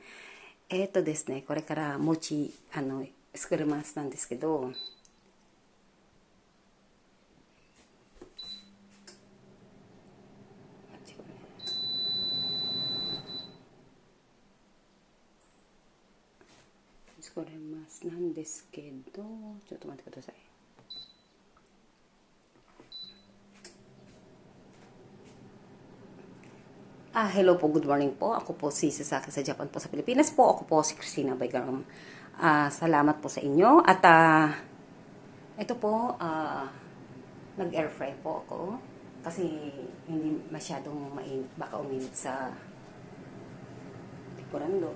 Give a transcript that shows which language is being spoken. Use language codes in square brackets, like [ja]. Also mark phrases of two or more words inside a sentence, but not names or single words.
[ja] ですね、これから餅、作りますなんですけど、作れますなんですけど、ちょっと待ってください。 [en] Hello po, good morning po. [tl] Ako po si Sasaki sa Japan po sa Pilipinas po. Ako po si Christina Baygaram. Salamat po sa inyo. At ito po, nag-air fry po ako. Kasi hindi masyadong mainit. Baka uminit sa likuran doon.